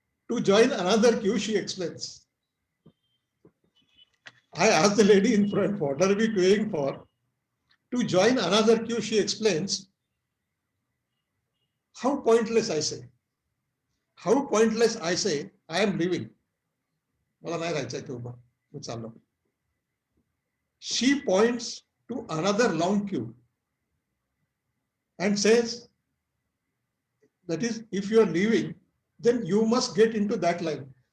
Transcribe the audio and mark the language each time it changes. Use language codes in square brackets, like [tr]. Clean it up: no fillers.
[en] To join another queue, she explains. I asked the lady in front, what are we queuing for? To join another queue, she explains. How pointless, I say. How pointless, I say, I am leaving. [mr] मला नाही राहायचंय ते उभं, मी चाललो. [en] She points to another long queue and says, that is, if you are leaving, then you must get into that line.